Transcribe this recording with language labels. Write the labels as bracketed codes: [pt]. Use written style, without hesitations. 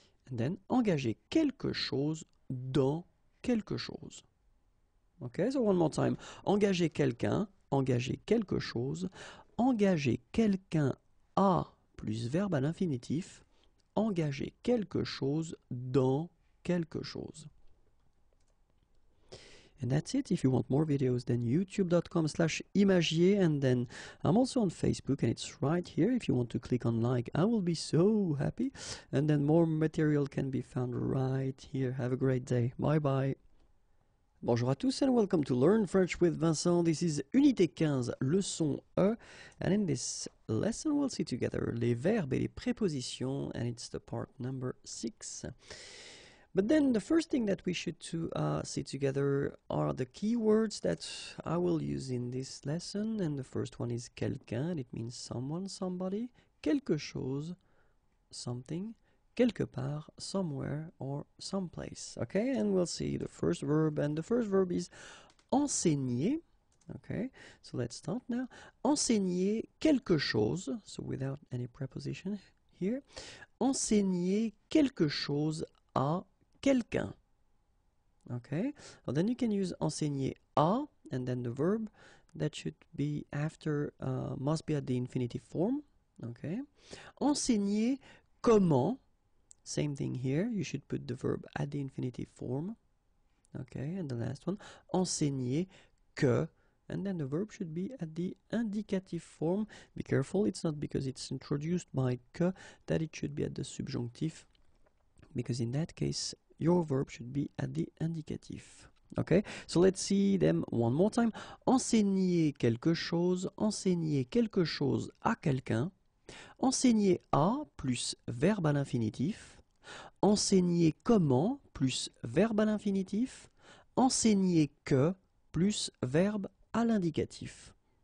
[en] And then [fr] engager quelque chose dans quelque chose. [en] Okay, so one more time. [fr] Engager quelqu'un, engager quelque chose, engager quelqu'un à plus verbe à l'infinitif, engager quelque chose dans quelque chose. [en] And that's it. If you want more videos, then youtube.com/imagier, and then I'm also on Facebook, and it's right here. If you want to click on like, I will be so happy. And then more material can be found right here. Have a great day. Bye bye. [fr] Bonjour à tous [en] and welcome to Learn French with Vincent. This is Unité 15, leçon E. And in this lesson we'll see together [fr] les verbes et les prépositions, [en] and it's the part number 6. But then the first thing that we should see together are the keywords that I will use in this lesson. And the first one is quelqu'un, and it means someone, somebody. Quelque chose, something. Quelque part, somewhere, or someplace. Okay, and we'll see the first verb, and the first verb is enseigner. Okay, so let's start now. [fr] Enseigner quelque chose, [en] so without any preposition here. [fr] Enseigner quelque chose à quelqu'un. [en] Okay, well, then you can use [fr] enseigner à, [en] and then the verb that should be after must be at the infinitive form. Okay, enseigner comment. Same thing here, you should put the verb at the infinitive form. Okay, and the last one, [fr] enseigner que, [en] and then the verb should be at the indicative form. Be careful, it's not because it's introduced by que that it should be at the subjunctive, because in that case, your verb should be at the indicative. Okay, so let's see them one more time. [fr] Enseigner quelque chose à quelqu'un. Enseigner à plus verbe à l'infinitif. Enseigner comment plus verbe à l'infinitif. Enseigner que plus verbe à l'indicatif.